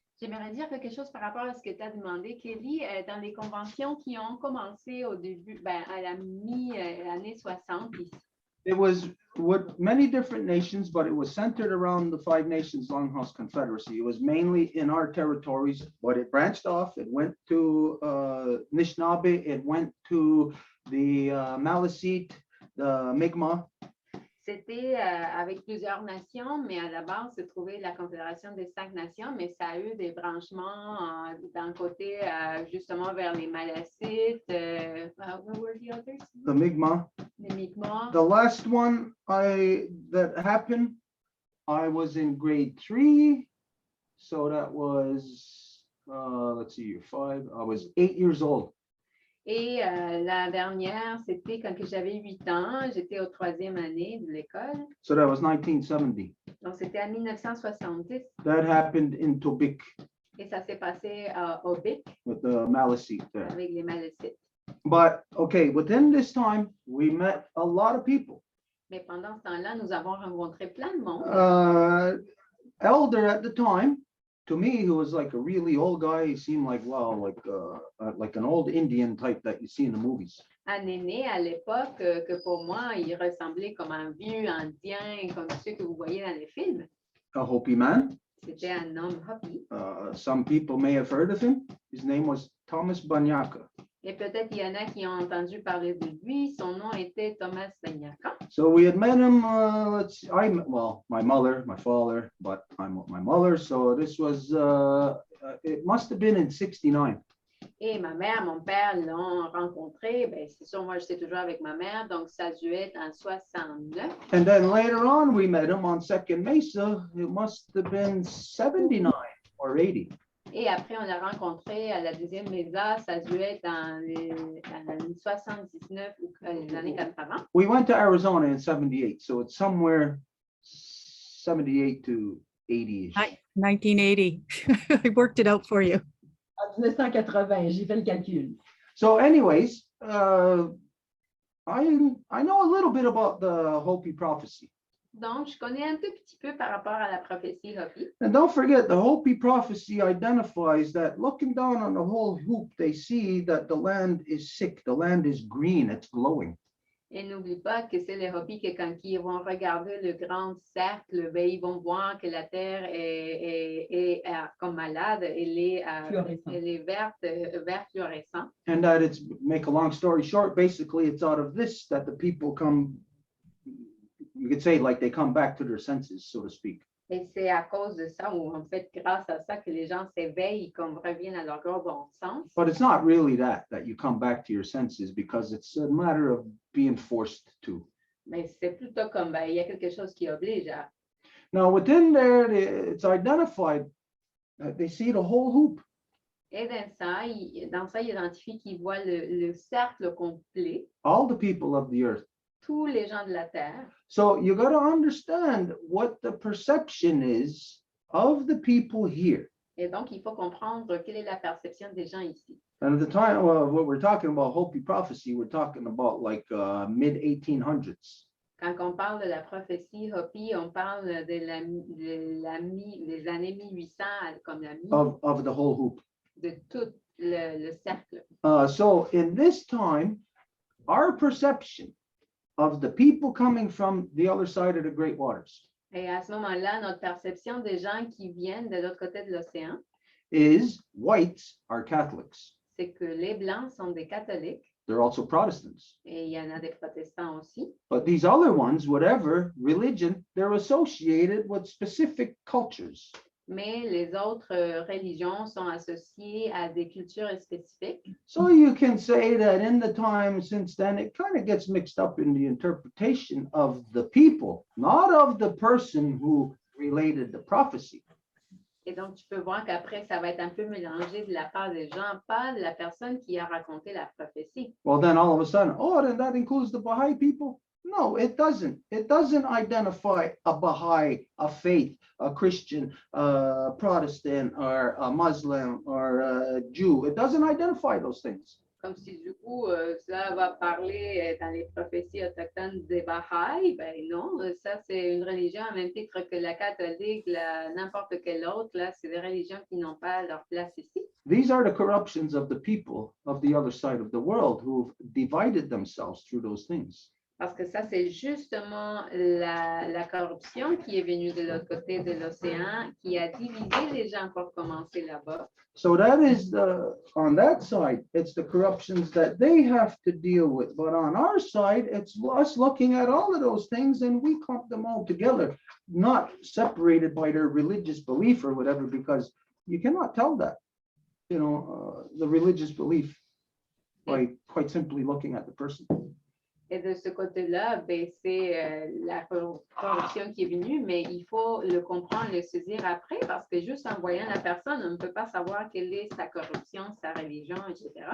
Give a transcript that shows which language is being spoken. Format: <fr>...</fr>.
<fr>J'aimerais dire quelque chose par rapport à ce que tu as demandé, Kelly, dans les conventions qui ont commencé au début, à la mi-année 60 ici.</fr> <en>It was with many different nations, but it was centered around the Five Nations Longhouse Confederacy. It was mainly in our territories, but it branched off. It went to Anishinaabe, it went to the Maliseet, the Mi'kmaq.</en> <fr>C'était avec plusieurs nations, mais à la base, se trouvait la Confédération des 5 nations, mais ça a eu des branchements d'un côté, justement, vers les Maliseet.</fr> <en>What were the others? The Mi'kmaq.</en> <fr>Les Mi'kmaq.</fr> <en>The last one that happened, I was in grade 3. So that was, let's see, you're 5. I was 8 years old.</en> <fr>Et la dernière, c'était quand j'avais 8 ans, j'étais au 3e année de l'école.</fr> <en>So that was 1970.</en> <fr>Donc, c'était en 1970.</fr> <en>That happened in Tobique.</en> <fr>Et ça s'est passé au Bic.</fr> <en>With the Maliseet there.</en> <fr>Avec les Maliseet.</fr> <en>But, okay, within this time, we met a lot of people.</en> <fr>Mais pendant ce temps-là, nous avons rencontré plein de monde.</fr> <en>Elder at the time to me, he was like a really old guy. He seemed like, wow, like an old Indian type that you see in the movies.</en> <fr>Un aîné à l'époque que pour moi, il ressemblait comme un vieux indien, comme ceux que vous voyez dans les films.</fr> <en>A Hopi man.</en> <fr>C'était un homme Hopi.</fr> <en>Some people may have heard of him. His name was Thomas Banyaka.</en> <fr>Et peut-être il y en a qui ont entendu parler de lui. Son nom était Thomas Banyaka.</fr> <en>So we had met him, my mother, my father, but I'm with my mother. So this was, it must have been in 69.</en> <fr>Et ma mère, mon père l'ont rencontré. Ben, c'est sûr, moi, j'étais toujours avec ma mère. Donc, ça a dû être en 69.</fr> <en>And then later on, we met him on Second Mesa. It must have been 79 or 80.</en> <fr>Et après, on l'a rencontré à la deuxième Mesa. Ça a dû être en 79 ou les années 80.</fr> <en>We went to Arizona in 78. So it's somewhere 78 to 80-ish. 1980. I worked it out for you.</en> <fr>En 1980, j'ai fait le calcul.</fr> <en>So anyways, I know a little bit about the Hopi Prophecy.</en> <fr>Donc, je connais un tout petit peu par rapport à la prophétie Hopi.</fr> <en>And don't forget, the Hopi Prophecy identifies that looking down on the whole hoop, they see that the land is sick, the land is green, it's glowing.</en> <fr>Et n'oublie pas que c'est les Hopis que quand ils vont regarder le grand cercle, ben, ils vont voir que la terre est comme malade, elle est vert fluorescent.</fr> <en>And that it's, make a long story short, basically it's out of this that the people come, you could say like they come back to their senses, so to speak.</en> <fr>Et c'est à cause de ça, ou en fait grâce à ça, que les gens s'éveillent, comme reviennent à leur grand bon sens.</fr> <en>But it's not really that you come back to your senses, because it's a matter of being forced to.</en> <fr>Mais c'est plutôt comme, ben, il y a quelque chose qui oblige à.</fr> <en>Now within there, it's identified that they see the whole hoop.</en> <fr>Et dans ça, il identifie qu'ils voient le cercle complet,</fr> <en>All the people of the earth.</en> <fr>tous les gens de la terre.</fr> <en>So you got to understand what the perception is of the people here.</en> <fr>Et donc, il faut comprendre quelle est la perception des gens ici.</fr> <en>And at the time, what we're talking about, Hopi Prophecy, we're talking about like mid 1800s.</en> <fr>Quand on parle de la prophétie Hopi, on parle des années 1800 comme la mi</fr> <en>Of the whole hoop.</en> <fr>de tout le cercle.</fr> <en>So in this time, our perception of the people coming from the other side of the Great Waters</en> <fr>Et à ce moment-là, notre perception des gens qui viennent de l'autre côté de l'océan,</fr> <en>is whites are Catholics.</en> <fr>c'est que les Blancs sont des catholiques</fr> <en>They're also Protestants.</en> <fr>et il y en a des protestants aussi.</fr> <en>But these other ones, whatever religion, they're associated with specific cultures.</en> <fr>Mais les autres religions sont associées à des cultures spécifiques.</fr> <en>So you can say that in the time since then, it kind of gets mixed up in the interpretation of the people, not of the person who related the prophecy.</en> <fr>Et donc, tu peux voir qu'après, ça va être un peu mélangé de la part des gens, pas de la personne qui a raconté la prophétie.</fr> <en>Well, then all of a sudden, oh, then that includes the Baha'i people? No, it doesn't. It doesn't identify a Baha'i, a faith, a Christian, a Protestant, or a Muslim, or a Jew. It doesn't identify those things.</en> <fr>Comme si du coup, ça va parler dans les prophéties autochtones des Baha'i. Ben non, ça c'est une religion à même titre que la catholique, n'importe quelle autre. Là, c'est des religions qui n'ont pas leur place ici.</fr> <en>These are the corruptions of the people of the other side of the world who've divided themselves through those things.</en> <fr>Parce que ça, c'est justement la corruption qui est venue de l'autre côté de l'océan, qui a divisé les gens pour commencer là-bas.</fr> <en>So that is on that side, it's the corruptions that they have to deal with. But on our side, it's us looking at all of those things and we clump them all together, not separated by their religious belief or whatever, because you cannot tell that, the religious belief by quite simply looking at the person.</en> <fr>Et de ce côté-là, ben, c'est la corruption qui est venue, mais il faut le comprendre, le saisir après, parce que juste en voyant la personne, on ne peut pas savoir quelle est sa corruption, sa religion, etc.</fr>